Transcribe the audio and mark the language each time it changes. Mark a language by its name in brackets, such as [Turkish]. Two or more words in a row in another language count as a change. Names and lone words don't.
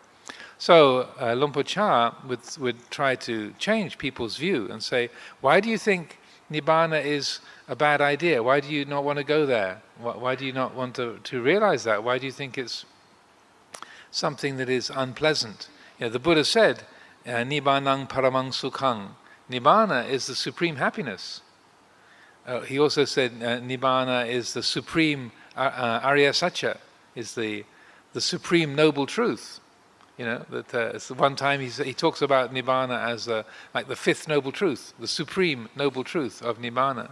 [English] So Luang Pu Cha would try to change people's view and say, why do you think Nibbana is a bad idea? Why do you not want to go there? Why do you not want to realize that? Why do you think it's something that is unpleasant? The Buddha said, [Pali] Nibbanang paramang sukhang. [English] Nibbana is the supreme happiness. He also said Nibbana is the supreme [Sanskrit] आर्य सत्य, [English] is the supreme noble truth. That one time he talks about Nibbana as like the 5th noble truth, the supreme noble truth of Nibbana.